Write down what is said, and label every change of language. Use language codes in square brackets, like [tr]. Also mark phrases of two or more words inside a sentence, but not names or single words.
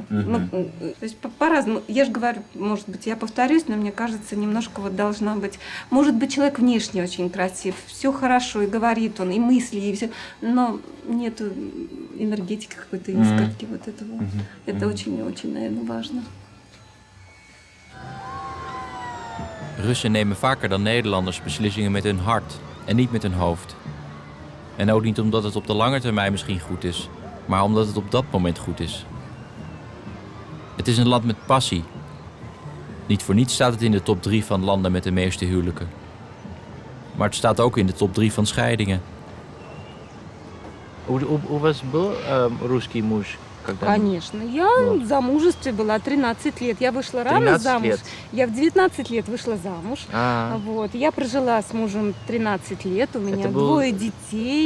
[ru] Ну, то есть по-разному. Я же говорю, может быть, я повторюсь, но мне кажется, немножко вот должна быть... Может быть, человек внешне очень красив, все хорошо, и говорит он, и мысли, и все, но нету энергетики какой-то, искорки вот этого. Это очень-очень, наверное, важно. [nl] Russen nemen vaker dan Nederlanders beslissingen met hun hart en niet met hun hoofd. En ook niet omdat het op de lange termijn misschien goed is, maar omdat het op dat moment goed is. Het is een land met passie. Niet voor niets staat het in de top 3 van landen met de meeste huwelijken. Maar het staat ook in de top 3 van scheidingen. [ru] У вас был русский муж? Конечно. Я в замужестве была 13 лет. Я вышла рано 13 замуж. лет? Я в 19 лет вышла замуж. Вот. Я прожила с мужем 13 лет. У меня Это был- 2 детей.